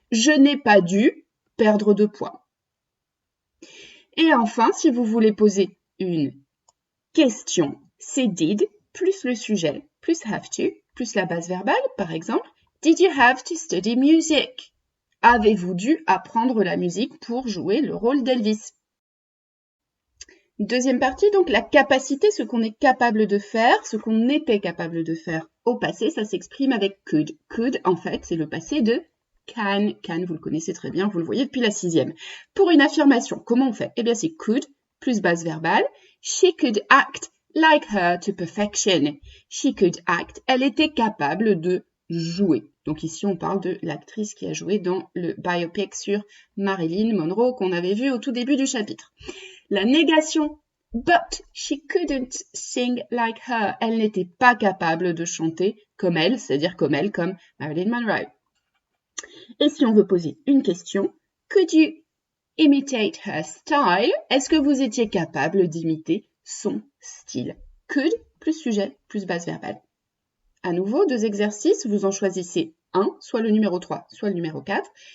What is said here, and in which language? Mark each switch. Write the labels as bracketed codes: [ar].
[fr] Je n'ai pas dû perdre de poids. Et enfin, si vous voulez poser une question, c'est did plus le sujet, plus have to, plus la base verbale, par exemple. [en] Did you have to study music? [fr] Avez-vous dû apprendre la musique pour jouer le rôle d'Elvis? Deuxième partie, donc la capacité, ce qu'on est capable de faire, ce qu'on était capable de faire au passé, ça s'exprime avec could. Could, en fait, c'est le passé de can. Can, vous le connaissez très bien, vous le voyez depuis la 6e. Pour une affirmation, comment on fait? Eh bien, c'est could plus base verbale. [en] She could act like her to perfection. She could act. [fr] Elle était capable de jouer. Donc ici, on parle de l'actrice qui a joué dans le biopic sur Marilyn Monroe qu'on avait vu au tout début du chapitre. La négation, [en] but she couldn't sing like her. [fr] Elle n'était pas capable de chanter comme elle, c'est-à-dire comme elle, comme Marilyn Monroe. Et si on veut poser une question, [en] could you imitate her style. [fr] Est-ce que vous étiez capable d'imiter son style? Could plus sujet plus base verbale. À nouveau, 2 exercices, vous en choisissez un, soit le numéro 3, soit le numéro 4.